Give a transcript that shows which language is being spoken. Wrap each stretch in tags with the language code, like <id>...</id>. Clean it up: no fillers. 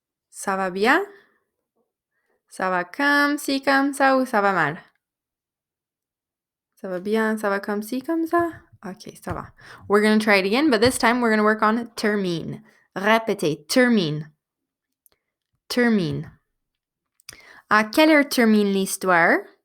<fr>Ça va bien? Ça va comme ci, comme ça ou ça va mal? Ça va bien, ça va comme ci, comme ça? Okay, ça va.</fr> <en>We're going to try it again, but this time we're going to work on termine.</en> <fr>Répétez, termine. Termine. À quelle heure termine l'histoire?</fr>